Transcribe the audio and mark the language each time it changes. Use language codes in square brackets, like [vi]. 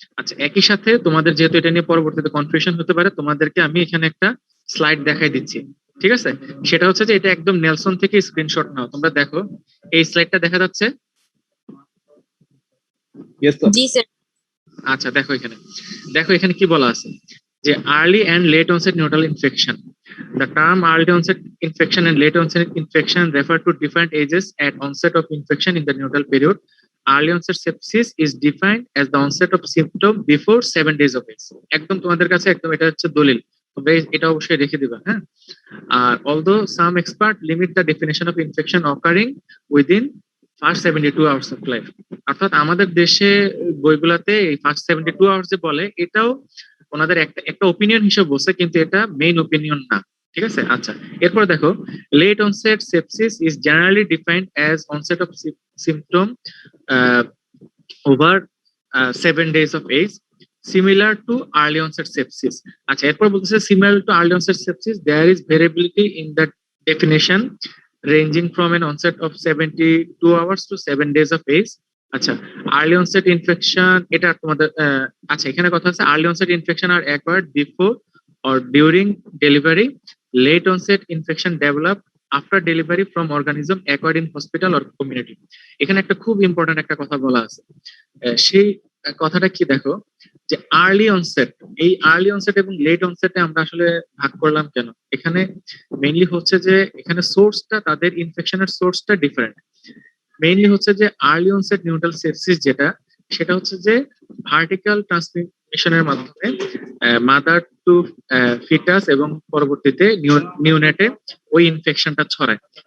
[bn] আচ্ছা, একই সাথে তোমাদের যেহেতু এটা নিয়ে পরবর্তীতে কনফিউশন হতে পারে, তোমাদেরকে আমি এখানে একটা স্লাইড দেখাই দিচ্ছি, ঠিক আছে? সেটা হচ্ছে যে এটা একদম নেলসন থেকে স্ক্রিনশট নাও। তোমরা দেখো, এই স্লাইডটা দেখা যাচ্ছে? Yes sir. জি স্যার। আচ্ছা, দেখো এখানে কি বলা আছে যে early and let onset neutral infection. [en] The term early onset infection and late onset infection refer to different ages at onset of infection in the neutral period. Early onset sepsis is defined as the onset of symptom before 7 days of age. [bn] একদম তোমাদের কাছে একদম এটা হচ্ছে দলিল, তোমরা এটা অবশ্যই রেখে দিবা, হ্যাঁ? আর [en] although some expert limit the definition of infection occurring within [bn] first 72 hours of life, অর্থাৎ আমাদের দেশে বইগুলাতে এই ফার্স্ট 72 আওয়ার্স যে বলে, এটাও ওনাদের একটা একটা ওপিনিয়ন হিসেবে বলছে, কিন্তু এটা মেইন ওপিনিয়ন না, ঠিক আছে? আচ্ছা, এরপর দেখো, late onset sepsis is generally defined as onset of symptom over [en] 7 days of age, similar to early onset sepsis. [bn] আচ্ছা, এরপর বলতেছে [en] similar to early onset sepsis there is variability in the definition ranging from an onset of 72 hours to 7 days of age. [bn] আচ্ছা, early onset infection এটা তোমাদের আচ্ছা, এখানে কথা আছে [en] early onset infection are acquired before or during delivery. Late onset infection develop after delivery from organism acquired in hospital or community. [bn] এখানে একটা খুব ইম্পর্টেন্ট একটা কথা বলা আছে। সেই কথাটা কি দেখো, যে আর্লি অনসেট, এই আর্লি অনসেট এবং লেট অনসেটে আমরা আসলে ভাগ করলাম কেন? এখানে মেইনলি হচ্ছে যে এখানে সোর্সটা, তাদের ইনফেকশনের সোর্সটা ডিফারেন্ট। মেইনলি হচ্ছে যে আর্লি অনসেট নিউট্রাল সেপসিস যেটা, সেটা হচ্ছে যে ভার্টিক্যাল ট্রান্সমিশনের মাধ্যমে মাদার টু ফিটাস এবং পরবর্তীতে নিউনেটে ওই ইনফেকশনটা ছড়ায়।